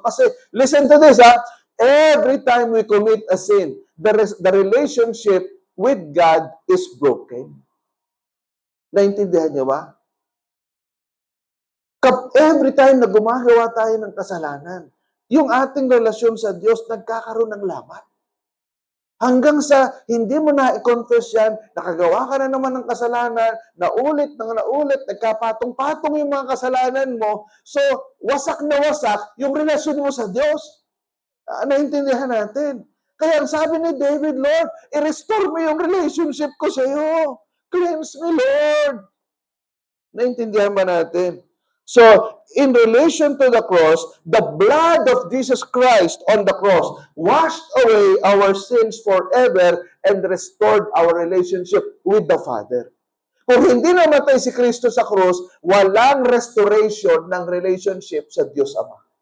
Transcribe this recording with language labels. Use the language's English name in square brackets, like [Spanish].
[Filipino] Kasi, [English] listen to this, every time we commit a sin, the relationship with God is broken. [Filipino] Naintindihan niyo ba? [English] Every time [Filipino] na gumagawa tayo ng kasalanan, yung ating relasyon sa Diyos nagkakaroon ng lamat. Hanggang sa hindi mo na i-confess yan, nakagawa ka na naman ng kasalanan, naulit, nagkapatong-patong yung mga kasalanan mo, so wasak na wasak yung relasyon mo sa Diyos. Naintindihan natin. Kaya ang sabi ni David, [English] Lord, [Filipino] i-restore mo yung relationship ko sa iyo. [English] Cleanse me, Lord. [Filipino] Naintindihan ba natin? [English] So, in relation to the cross, the blood of Jesus Christ on the cross washed away our sins forever and restored our relationship with the Father. [Filipino] Kung hindi namatay si Kristo sa cross, walang restoration ng relationship sa Diyos Ama.